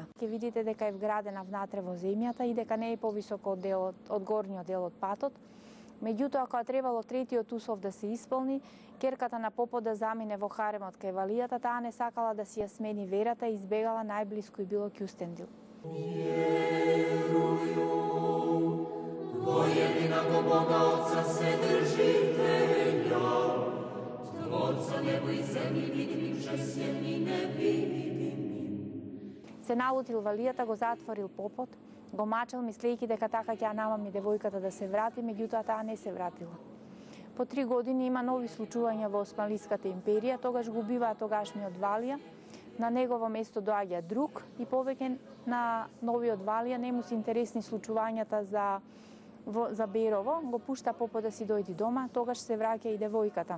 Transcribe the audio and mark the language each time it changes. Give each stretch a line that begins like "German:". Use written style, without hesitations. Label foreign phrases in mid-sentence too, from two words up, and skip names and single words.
Macedonian: Ќе видите дека е вградена внатре во земјата и дека не е повисоко од горниот дел од патот. Меѓутоа, кога требало третиот услов да се исполни, ќерката на попот да замине во харемот кај валијата, таа не сакала да си ја смени верата и избегала најблиску и било Кјустендил.
Church Slavic: Верую во единого Бога Отца Вседржителя, Творца небо и земји, видимим жестием и невидимим.
Macedonian: Се налутил валијата, го затворил попот, го мачел мислејќи дека така ќе ја намами девојката да се врати, меѓутоа таа не се вратила. По 3 години има нови случувања во Османлиската империја, тогаш го убиваа тогашниот валија, на негово место доаѓа друг и повеќе на новиот валија не му се интересни случувањата за Берово, го пушта попот да си дојди дома, тогаш се враќа и девојката.